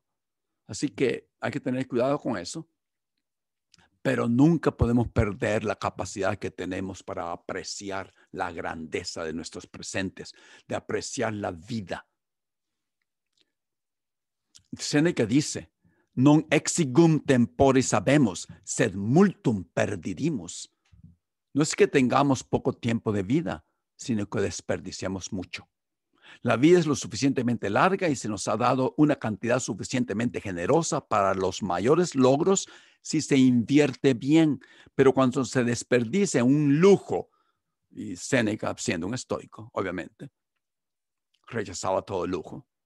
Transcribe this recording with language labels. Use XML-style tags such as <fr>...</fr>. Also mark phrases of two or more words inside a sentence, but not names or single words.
<es>Así que hay que tener cuidado con eso, pero nunca podemos perder la capacidad que tenemos para apreciar la grandeza de nuestros presentes, de apreciar la vida. Séneca dice,</es> <la>non exigum temporis habemus, sed multum perdidimus.</la> <es>No es que tengamos poco tiempo de vida, sino que desperdiciamos mucho. La vida es lo suficientemente larga y se nos ha dado una cantidad suficientemente generosa para los mayores logros si se invierte bien. Pero cuando se desperdicia un lujo, y Séneca, siendo un estoico, obviamente, rechazaba todo el lujo.</es>